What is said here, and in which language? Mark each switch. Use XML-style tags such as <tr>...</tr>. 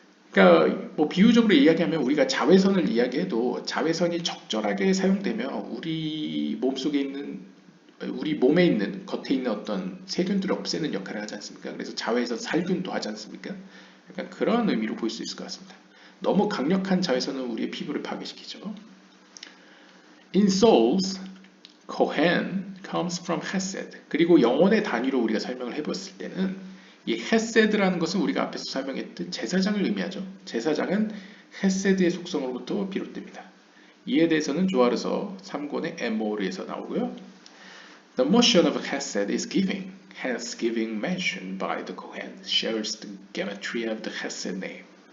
<ko>그러니까 뭐 비유적으로 이야기하면 우리가 자외선을 이야기해도 자외선이 적절하게 사용되면 우리 몸속에 있는, 우리 몸에 있는, 겉에 있는 어떤 세균들을 없애는 역할을 하지 않습니까? 그래서 자외선 살균도 하지 않습니까? 약간 그런 의미로 볼 수 있을 것 같습니다. 너무 강력한 자외선은 우리의 피부를 파괴시키죠.</ko> <en>In souls, Kohen comes from Hesed.</en> <ko>그리고 영혼의 단위로 우리가 설명을 해봤을 때는 이 헤세드라는 것은 우리가 앞에서 설명했던 제사장을 의미하죠. 제사장은 헤세드의 속성으로부터 비롯됩니다. 이에 대해서는 조아르서 3권의 에모르에서 나오고요.</ko> <en>The motion of Hesed is giving. Hence, giving mentioned by the Kohen shares the gematria of the Hesed name.</en>